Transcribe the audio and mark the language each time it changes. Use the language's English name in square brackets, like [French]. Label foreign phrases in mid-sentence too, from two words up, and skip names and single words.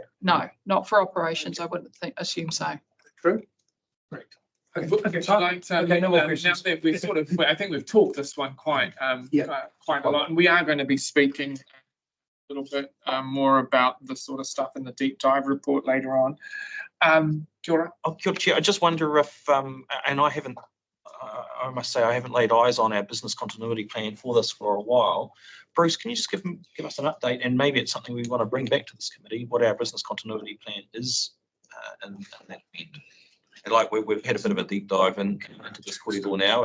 [English] No, not for operations. I wouldn't assume so. True. Correct. Okay, no more questions. Now that we've I think we've talked this one quite a lot, and we are going to be speaking little bit more about the sort of stuff in the deep dive report later on. [Māori] Kia ora. Oh, kia ora, [English] Chair. I just wonder if, and I haven't, I must say, I haven't laid eyes on our business continuity plan for this for a while. Bruce, can you just give us an update, and maybe it's something we want to bring back to this committee, what our business continuity plan is in that event? And like we've had a bit of a deep dive into this corridor now.